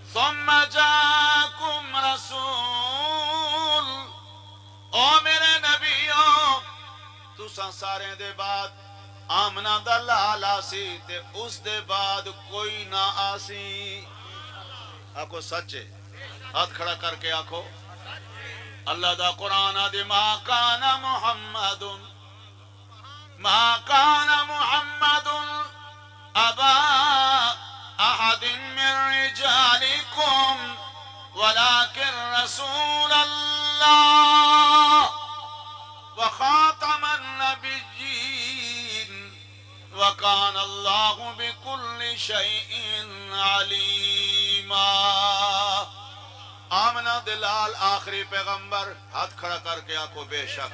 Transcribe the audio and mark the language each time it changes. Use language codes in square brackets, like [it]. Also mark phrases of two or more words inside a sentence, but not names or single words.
[ar] ثم جاءكم رسول، [pa] او میرے نبیوں تساں سارے دے بعد آمنہ دا لال آسی تے اس دے بعد کوئی نہ آسی۔ آکھو سچے، ہاتھ کھڑا کر کے آکھو اللہ دا قرآن آدھے [ar] ما کان محمد ابا احد من رجالکم ولكن رسول اللہ وخاتم النبیین وکان اللہ بکل شیء علیما۔ [pa] آمنہ دلال آخری پیغمبر، ہاتھ کھڑا کر کے آنکھو بے شک۔